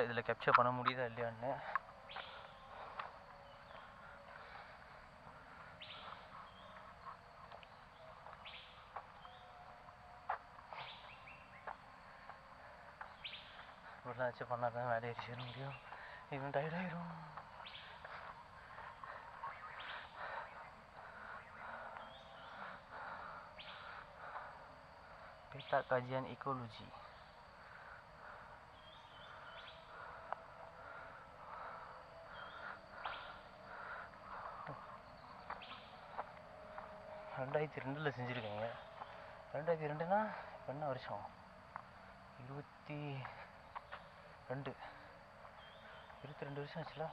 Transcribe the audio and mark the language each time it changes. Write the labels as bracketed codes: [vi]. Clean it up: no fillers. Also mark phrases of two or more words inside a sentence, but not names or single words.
[ta] இதில் கேப்சர் பண்ண முடியுதா இல்லையான்னு. இப்படிலாம் வச்சு பண்ணால் தான் வேலையை சேர முடியும். இதுவும் டயர்டாயிரும். [ms] Peta kajian ekologi. [ta] ரெண்டாயிரத்தி 2002 செஞ்சுருக்கீங்க. 2002னா இப்போ என்ன வருஷம்? 22 வருஷம் ஆச்சுல.